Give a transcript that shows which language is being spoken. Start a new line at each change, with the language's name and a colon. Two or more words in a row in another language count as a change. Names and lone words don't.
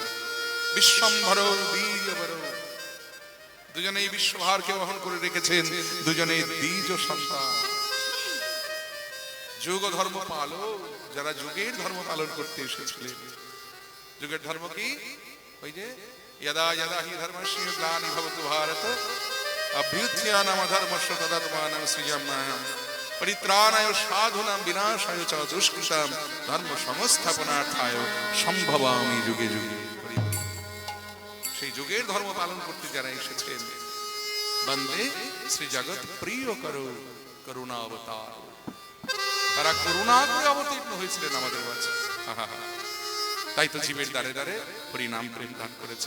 Bangla: বিশ্বম্ভর বীরবর, দুজনে এই বিশ্বভারকে বহন করে রেখেছেন, দুজনে দ্বিজ সন্তান। যুগ ধর্ম পালো, যারা যুগের ধর্ম পালন করতে এসেছিলেন। যুগের ধর্ম কি? ওই যে
Sanskrit: যদা যদা হি ধর্মস্য গ্লানি ভবতু ভারত অভ্যুত্থানম ধর্মস্য তদাত্মানং সৃজাম্যহম পরিত্রাণায় সাধুনাং বিনাশায় চ দুষ্কৃতাম ধর্ম সংস্থাপনার্থায় সম্ভবামি যুগে যুগে।
Bangla: সেই যুগের ধর্ম পালন করতে যারা এসেছেন, বন্দে শ্রী জগৎ প্রিয় করো করুণা অবতার, তারা করুণা করে অবতীর্ণ হয়েছিলেন আমাদের কাছে। তাই তো জীবের দ্বারে দ্বারে হরিনাম প্রেম দান করেছেন।